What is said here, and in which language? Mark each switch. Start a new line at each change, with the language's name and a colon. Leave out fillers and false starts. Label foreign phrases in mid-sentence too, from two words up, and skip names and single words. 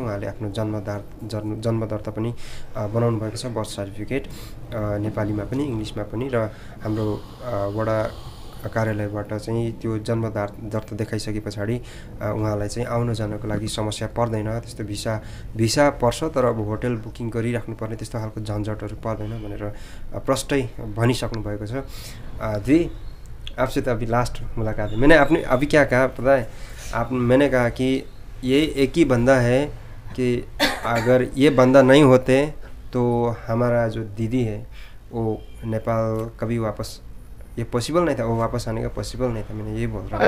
Nepali: उहाँले आफ्नो जन्मदर्ता पनि बनाउनु भएको छ,
English: birth certificate
Nepali: नेपालीमा पनि इङ्ग्लिसमा पनि, र हाम्रो वडा कार्यालयबाट चाहिँ त्यो जन्मदर्ता देखाइसके पछाडि उहाँलाई चाहिँ आउन जानको लागि समस्या पर्दैन, त्यस्तो भिसा पर्छ तर अब
English: hotel booking
Nepali: गरिराख्नु पर्ने त्यस्तो खालको झन्झटहरू पर्दैन भनेर प्रष्टै भनिसक्नु भएको छ।
Hindi: जी आपसे तो अभी लास्ट मुलाकात है, मैंने आपने अभी क्या कहा पता है, मैंने कहा कि ये एक ही बंदा है कि अगर ये बंदा नहीं होते तो हमारा जो दीदी है वो नेपाल कभी वापस ये पॉसिबल नहीं था, वो वापस आने का पॉसिबल नहीं था, मैंने ये बोल रहा